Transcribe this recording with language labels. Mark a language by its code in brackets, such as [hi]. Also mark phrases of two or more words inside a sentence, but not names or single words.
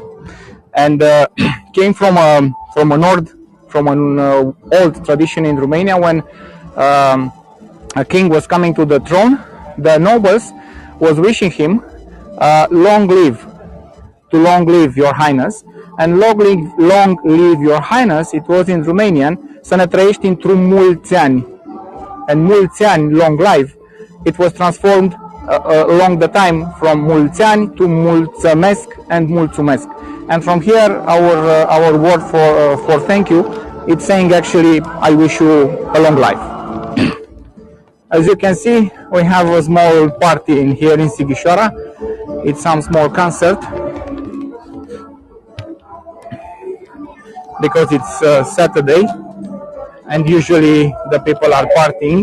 [en] And came from an old tradition in Romania. When a king was coming to the throne, the nobles was wishing him long live your highness. And long live your highness, it was in Romanian, [ro] să ne trăiești într-un mulți ani. [en] And [ro] mulți ani, [en] long life, it was transformed along the time from [ro] mulți ani [en] to mulțumesc and mulțumesc. And from here, our word for thank you, it's saying actually, I wish you a long life. As you can see, we have a small party in here in Sighișoara. It's some small concert, because it's Saturday and usually the people are partying.